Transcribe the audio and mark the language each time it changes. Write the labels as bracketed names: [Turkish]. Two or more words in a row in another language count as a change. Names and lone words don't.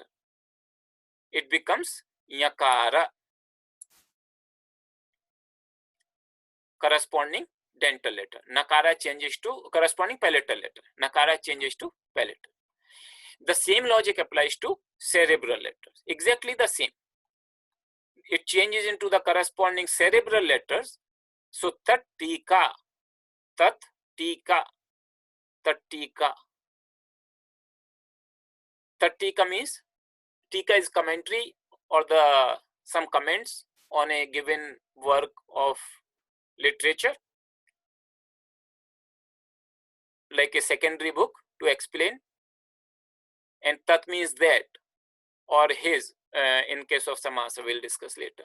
[English] It becomes Nyakara, corresponding dental letter. Nakara changes to corresponding palatal letter. Nakara changes to palatal. The same logic applies to cerebral letters. Exactly the same. It changes into the corresponding cerebral letters. [Sanskrit] So tat tika, tat tika, tat tika. Tat tika [English] means tika is commentary or the some comments on a given work of literature, like a secondary book to explain. And tat means that or his, in case of samasa, we'll discuss later.